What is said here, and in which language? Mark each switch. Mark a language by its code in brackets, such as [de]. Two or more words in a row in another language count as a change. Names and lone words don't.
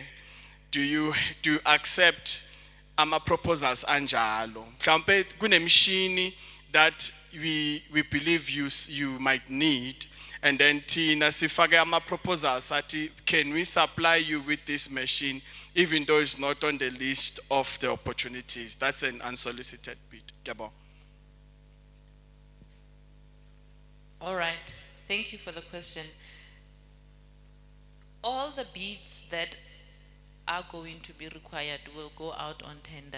[en] Do you accept ama proposals anjalo? [zu] Mhlambe kunemshini [en] that we believe you might need, and then [zu] Tina sifake ama proposals ati, [en] can we supply you with this machine even though it's not on the list of the opportunities? That's an unsolicited bid. Yabo. All right, thank you for the question. All the bids that are going to be required will go out on tender.